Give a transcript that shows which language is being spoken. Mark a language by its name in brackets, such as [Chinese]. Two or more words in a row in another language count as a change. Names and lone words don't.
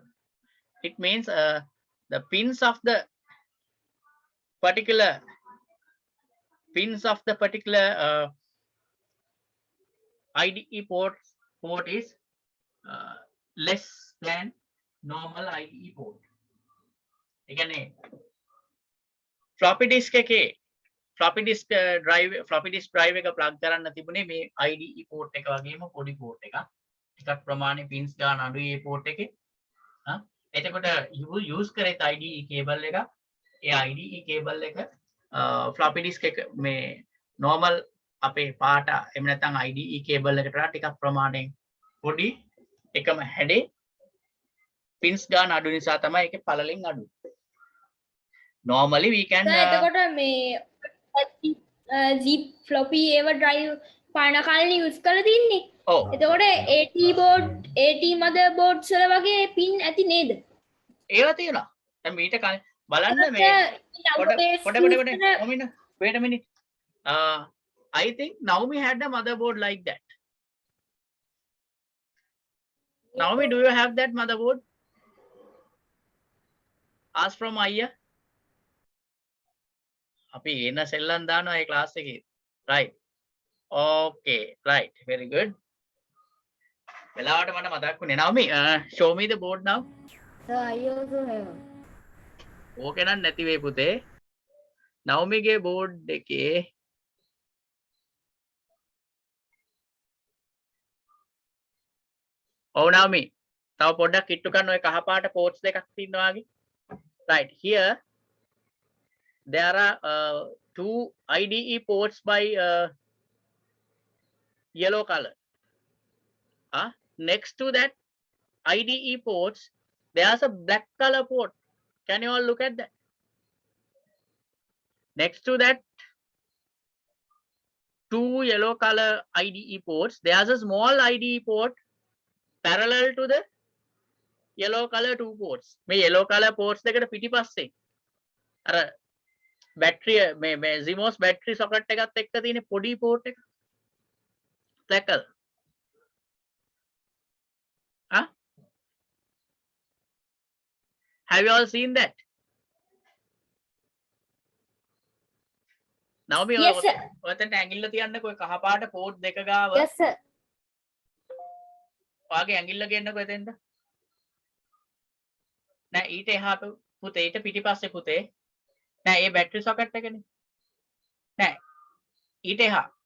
[English] It means the pins of the particular IDE port is less than normal IDE port. [Sinhala] එකනේ [English] floppy disk [Sinhala] එකේ [English] floppy disk drive [Sinhala] එක plug කරන්න තිබුණේ මේ [English] IDE port [Sinhala] එක වගේම පොඩි port එකක්. ටිකක් ප්‍රමාණය pins ගන්න අඩුයි මේ port එකේ. එතකොට use කරේත් [English] IDE cable [Sinhala] එක. ඒ [English] IDE cable [Sinhala] එක floppy disk එක මේ normal අපේ පාට එහෙම නැත්නම් [English] IDE cable [Sinhala] එකට වඩා ටිකක් ප්‍රමාණයෙන් පොඩි එකම හැඩේ pins ගන්න අඩු නිසා තමයි ඒකේ පළලෙන් අඩු. [English] Normally we can [Sinhala] එතකොට මේ [English] zip floppy [Sinhala] ඒව drive පාන කාලේ use කරලා තින්නේ. ඔව්. එතකොට [English] AT motherboards [Sinhala] වල වගේ pin ඇති නේද? ඒවා තියෙනවා. දැන් මීට බලන්න මේ පොඩ [English] wait a minute. I think Naomi had a motherboard like that. Naomi, do you have that motherboard? Ask from Aya. [Sinhala] අපි එන සෙල්ලම් දානවා ඒ ක්ලාස් එකේ. [English] Right. Okay, right. Very good. [Sinhala] වෙලාවට මට මතක් වුණේ. [English] Naomi, show me the board now. So I also have. [Sinhala] ඕකේ නම් නැති වෙයි පුතේ. Naomi ගේ board එකේ ඔව් Naomi. තව පොඩ්ඩක් කිට්ටු කරන්න ඔය කහපාට ports දෙකක් තියෙනවා වගේ. [English] Right. Here there are two IDE ports by yellow color. Next to that IDE ports, there's a black color port. Can you all look at that? Next to that two yellow color IDE ports, there's a small IDE port parallel to the yellow color two ports. [Sinhala] මේ [English] yellow color ports [Sinhala] දෙකට පිටිපස්සේ අර බැටරිය මේ [English] Zimos battery socket [Sinhala] එකත් එක්ක තියෙන පොඩි port එක. [English] black color. Have you all seen that? Naomi, Yes, sir. [Sinhala] ඔතන ඇඟිල්ල තියන්නකෝ ඔය කහපාට port දෙක ගාව. [English] Yes, sir. [Sinhala] ඔයාගේ ඇඟිල්ල ගන්නකෝ එතෙන්ද. නෑ ඊට එහා පුතේ ඊට පිටිපස්සේ පුතේ. නෑ ඒ [English] battery socket [Sinhala] එකනේ. නෑ ඊට එහා.